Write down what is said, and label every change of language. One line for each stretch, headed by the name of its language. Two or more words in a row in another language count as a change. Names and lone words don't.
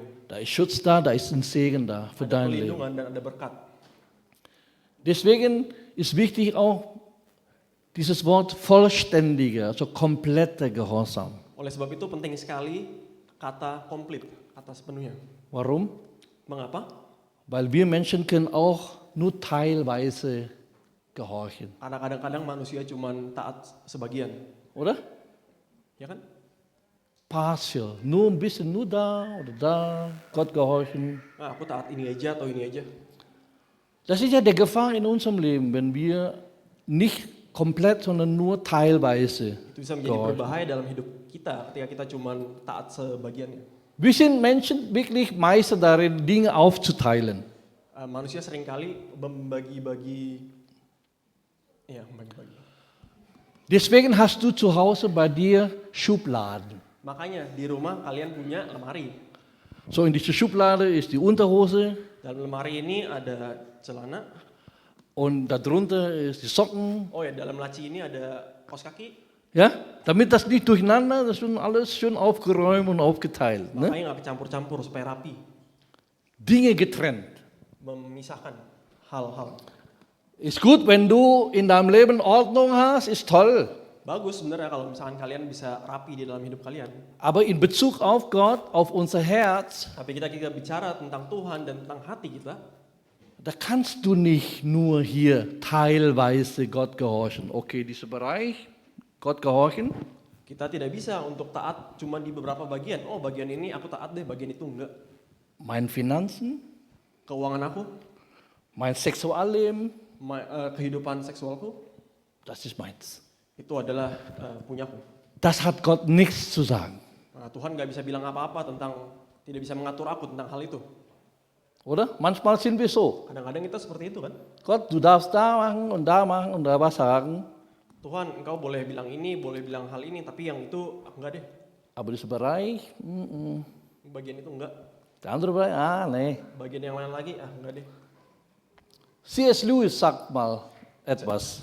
German: Da ist Schutz da, da ist ein Segen da für
Indonesian: Ada
German: dein Leben.
Indonesian: perlindungan dan ada berkat.
German: Deswegen ist wichtig auch dieses Wort vollständiger, also kompletter Gehorsam.
Indonesian: Oleh sebab itu penting sekali kata komplit, kata sepenuhnya.
German: Warum?
Indonesian: Mengapa?
German: Weil wir Menschen können auch nur teilweise gehorchen,
Indonesian: Karena kadang-kadang manusia cuma taat sebagian,
German: oder?
Indonesian: ya kan?
German: Partial, nur ein bisschen, nur da oder da, Gott gehorchen.
Indonesian: Nah, aku taat ini aja atau ini aja.
German: Das ist ja der Gefahr in unserem Leben, wenn wir nicht komplett, sondern nur teilweise
Indonesian: Itu bisa menjadi
German: gehorchen.
Indonesian: berbahaya dalam hidup kita ketika kita cuma taat sebagiannya.
German: Wir sind Menschen wirklich Meister darin, Dinge aufzuteilen.
Indonesian: Manusia seringkali membagi-bagi, membagi-bagi.
German: Deswegen hast du zu Hause bei dir Schubladen.
Indonesian: Makanya di rumah kalian punya lemari.
German: So in dieser Schublade ist die Unterhose
Indonesian: Dalam lemari ini ada celana.
German: und darunter ist die Socken.
Indonesian: Oh ya, dalam laci ini ada kaos kaki.
German: Ja, damit das nicht durcheinander, das ist schon alles schön aufgeräumt und aufgeteilt. Ne?
Indonesian: Makanya nggak kecampur-campur supaya rapi.
German: Dinge getrennt.
Indonesian: Memisahkan hal-hal.
German: Ist gut, wenn du in deinem Leben Ordnung hast, ist toll.
Indonesian: Bagus sebenarnya kalau misalkan kalian bisa rapi di dalam hidup kalian.
German: Aber in Bezug auf Gott, auf unser Herz,
Indonesian: Tapi kita bicara tentang Tuhan dan tentang hati kita,
German: da kannst du nicht nur hier teilweise Gott gehorchen. Okay, dieser Bereich, Gott gehorchen.
Indonesian: kita tidak bisa untuk taat cuma di beberapa bagian. Oh, bagian ini aku taat deh, bagian itu enggak.
German: Meine Finanzen,
Indonesian: Keuangan aku,
German: mein Sexualleben,
Indonesian: kehidupan seksualku,
German: das ist meins.
Indonesian: itu adalah punyaku.
German: Das hat Gott nichts zu sagen.
Indonesian: Nah, Tuhan nggak bisa bilang apa-apa tentang, tidak bisa mengatur aku tentang hal itu.
German: Oder? Manchmal sind wir so.
Indonesian: Kadang-kadang kita seperti itu kan.
German: Gott, du darfst da machen und da was sagen.
Indonesian: Tuhan, engkau boleh bilang ini, boleh bilang hal ini, tapi yang itu enggak deh.
German: Aber dieser Bereich,
Indonesian: Bagian itu enggak.
German: der andere Bereich, nee.
Indonesian: Bagian yang lain lagi, enggak deh.
German: C.S. Lewis sagt mal etwas.